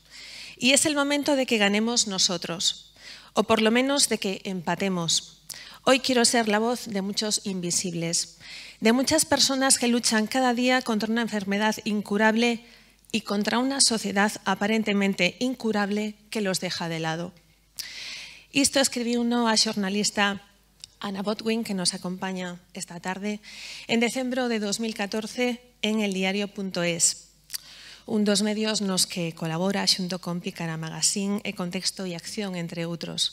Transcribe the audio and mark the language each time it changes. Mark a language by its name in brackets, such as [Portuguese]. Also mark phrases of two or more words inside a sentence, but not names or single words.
[Spanish] Y es el momento de que ganemos nosotros, o por lo menos de que empatemos. Hoy quiero ser la voz de muchos invisibles, de muchas personas que luchan cada día contra una enfermedad incurable y contra una sociedad aparentemente incurable que los deja de lado. [Galician] Isto escribiuno a xornalista Ana Botwin, que nos acompaña esta tarde, en decembro de 2014 en eldiario.es, un dos medios nos que colabora xunto con Pícara Magazine e Contexto e Acción, entre outros.